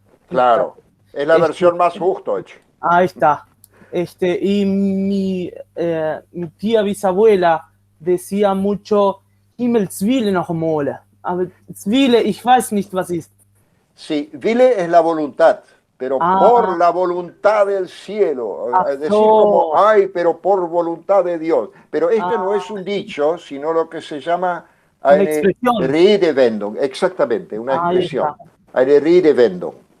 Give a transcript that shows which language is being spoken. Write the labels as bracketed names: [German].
[Spanish] Claro, es la versión más Hochdeutsch. Ahí está. Y mi tía bisabuela decía mucho Himmelswille noch mal. [German] Aber Zwille, ich weiß nicht, was ist. [Spanish] Sí, Wille es la voluntad, pero por la voluntad del cielo. Es decir, como, pero por voluntad de Dios. Pero no es un dicho, sino lo que se llama eine Redewendung. Exactamente, una expresión. [German] Eine Redewendung.